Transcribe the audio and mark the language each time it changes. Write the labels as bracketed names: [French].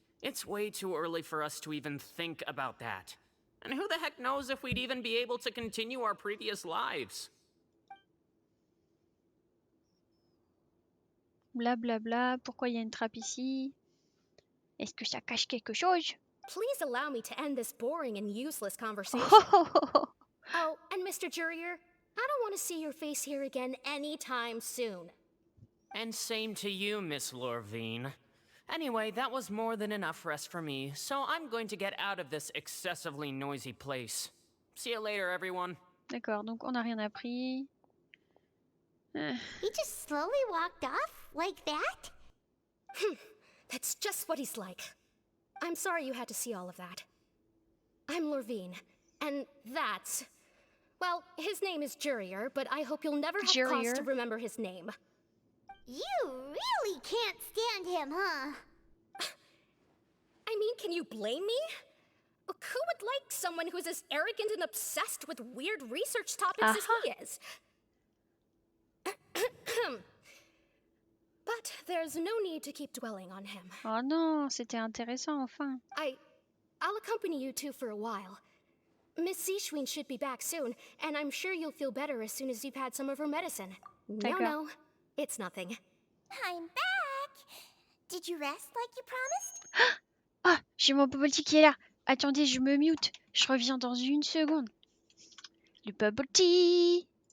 [English] It's way too early for us to even think about that. And who the heck knows if we'd even be able to continue our previous lives? Blablabla, bla bla. [French] Pourquoi il y a une trappe ici? Est-ce que ça cache quelque chose? [English] Please allow me to end this boring and useless conversation. Oh, and Mr. Jurier, I don't want to see your face here again anytime soon. And same to you, Miss Lorvine. Anyway, that was more than enough rest for me, so I'm going to get out of this excessively noisy place. See you later, everyone. [French] D'accord, donc on n'a rien appris. [English] He just slowly walked off like that? That's just what he's like. I'm sorry you had to see all of that. I'm Lorvine, and that's... Well, his name is Jurier, but I hope you'll never have cause to remember his name. You really can't stand him, huh? I mean, can you blame me? Who would like someone who's as arrogant and obsessed with weird research topics as he is? But there's no need to keep dwelling on him. [French] Oh non, c'était intéressant enfin. [English] I'll accompany you two for a while. Miss Seashween should be back soon, and I'm sure you'll feel better as soon as you've had some of her medicine. No, it's nothing. I'm back! Did you rest like you promised? [French] Ah, j'ai mon bubble tea qui est là. Attendez, je me mute. Je reviens dans une seconde. Le bubble tea.